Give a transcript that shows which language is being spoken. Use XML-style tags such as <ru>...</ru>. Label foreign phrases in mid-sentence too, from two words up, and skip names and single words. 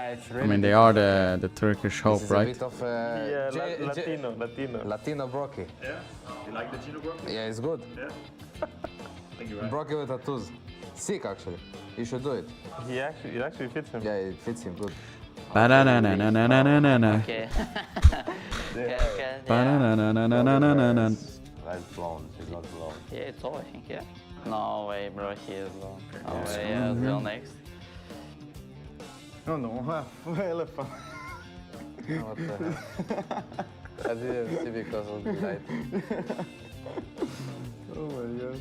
<en>I mean, they are the Turkish hope, right? It's a bit of Latino Brocky. Yeah? You like the Gino Brocky? Yeah, it's good. Yeah? Thank you, right? Brocky with tattoos. Sick, actually. You should do it. It actually fits him. Yeah, it fits him good. Ba-na-na-na-na-na-na-na-na. Okay. Okay. Ba-na-na-na-na-na-na-na-na. That's blonde. He's not blonde. Yeah, it's all, I think, yeah. No way, bro, he is long. No Yeah. way, yeah, still next. No, no. Elephant. What the hell? I didn't see because of the light. Oh my god.</en>